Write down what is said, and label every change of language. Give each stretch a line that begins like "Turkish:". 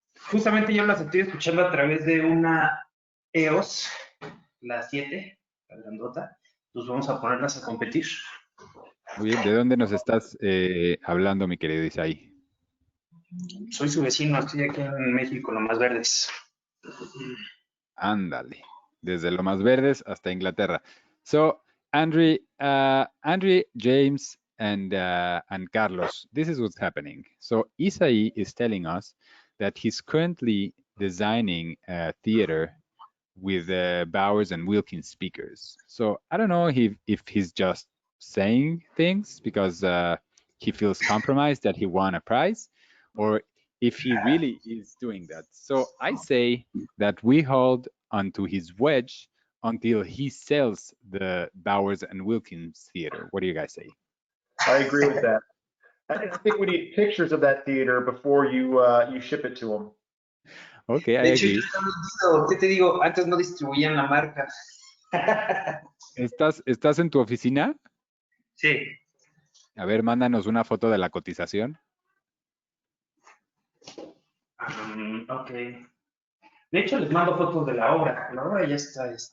Spanish: Justamente yo las estoy escuchando a través de una EOS, la 7, la grandota. Pues vamos a ponerlas a competir. Muy bien, ¿de dónde nos estás hablando, mi querido Isaí? Soy su vecino, estoy aquí en México, Lomas Verdes. Ándale, desde Lomas Verdes hasta Inglaterra.
English: So, Andre, James, and Carlos, this is what's happening. So, Isaí is telling us that he's currently designing a theater with Bowers and Wilkins speakers. So, I don't know if he's just saying things because he feels compromised that he won a prize, or if he really is doing that. So I say that we hold onto his wedge until he sells the Bowers and Wilkins theater. What do you guys say? I agree with that. I think we need pictures of that theater before you ship it to them. Okay, I
Spanish: De hecho,
English: agree.
Spanish: ¿qué te digo? Antes no distribuían la marca. ¿Estás en tu oficina? Sí. A ver, mándanos una foto de la cotización. Ok. De hecho, les mando fotos de la obra. La obra ya está.